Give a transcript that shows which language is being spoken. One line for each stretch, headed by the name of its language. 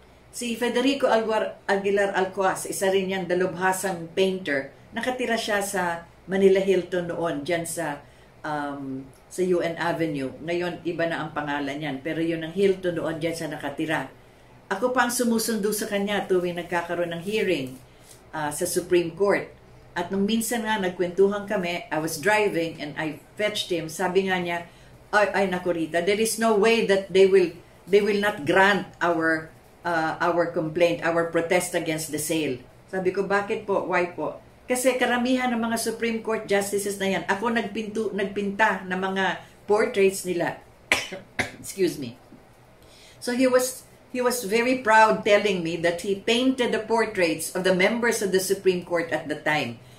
Filipino: Si Federico Aguilar Alcuaz, isa rin yan dalubhasang painter, nakatira siya sa Manila Hilton noon, dyan sa UN Avenue. Ngayon, iba na ang pangalan yan, pero yun ang Hilton noon, dyan siya nakatira. Ako pa ang sumusundo sa kanya tuwing nagkakaroon ng hearing sa Supreme Court. At nung minsan nga nagkwentuhan kami,
English: I was driving and I fetched him.
Filipino: Sabi nga niya, ay naku
English: Rita, there is no way that they will not grant our complaint, our protest against the sale.
Filipino: Sabi ko, bakit po?
English: Why po?
Filipino: Kasi karamihan ng mga Supreme Court justices na yan, ako nagpinta ng mga portraits nila.
English: Excuse me. So he was very proud telling me that he painted the portraits of the members of the Supreme Court at the time.